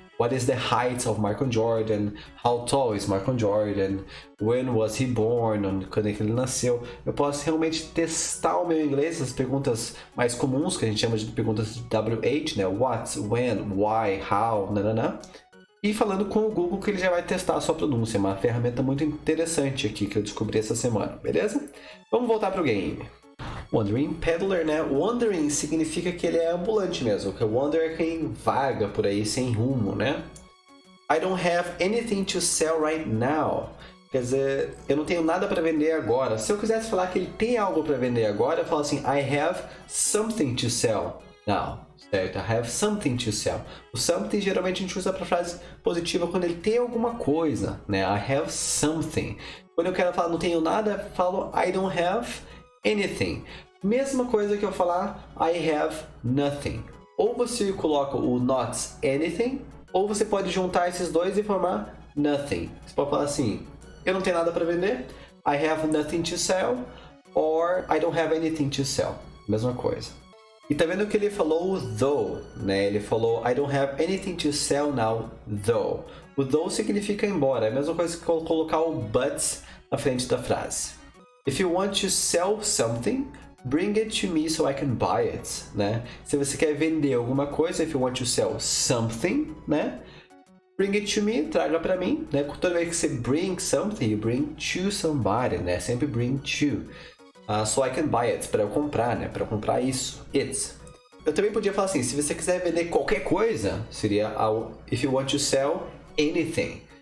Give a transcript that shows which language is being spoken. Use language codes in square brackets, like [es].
[en] What is the height of Michael Jordan? How tall is Michael Jordan? When was he born? [pt] Quando é que ele nasceu? Eu posso realmente testar o meu inglês, as perguntas mais comuns, que a gente chama de perguntas WH, né? What, when, why, how, nanana. E falando com o Google que ele já vai testar a sua pronúncia. Uma ferramenta muito interessante aqui que eu descobri essa semana, beleza? Vamos voltar pro game. Wandering Peddler, né? Wandering significa que ele é ambulante mesmo. Que wander é quem vaga por aí sem rumo, né? [en] I don't have anything to sell right now. [pt] Quer dizer, eu não tenho nada para vender agora. Se eu quisesse falar que ele tem algo para vender agora, eu falo assim, [en] I have something to sell now. [pt] Certo? [en] I have something to sell. [pt] O something geralmente a gente usa para frase positiva quando ele tem alguma coisa, né? [en] I have something. [pt] Quando eu quero falar não tenho nada, eu falo [en] I don't have anything. [pt] Mesma coisa que eu falar [en] I have nothing. [pt] Ou você coloca o not anything, ou você pode juntar esses dois e formar nothing. Você pode falar assim, eu não tenho nada para vender, [en] I have nothing to sell, [pt] or I don't have anything to sell. Mesma coisa. E tá vendo que ele falou though, né? Ele falou [en] I don't have anything to sell now, though. [pt] O though significa embora, é a mesma coisa que colocar o but na frente da frase. [en] If you want to sell something, bring it to me so I can buy it, né? [pt] Se você quer vender alguma coisa, [en] if you want to sell something, [pt] né? [en] Bring it to me, [pt] traga para mim, né? Toda vez que você [en] bring something, you bring to somebody, né? Sempre bring to. So I can buy it, [pt] para eu comprar, né? Para eu comprar isso, it. Eu também podia falar assim, se você quiser vender qualquer coisa, seria [en] if you want to sell anything.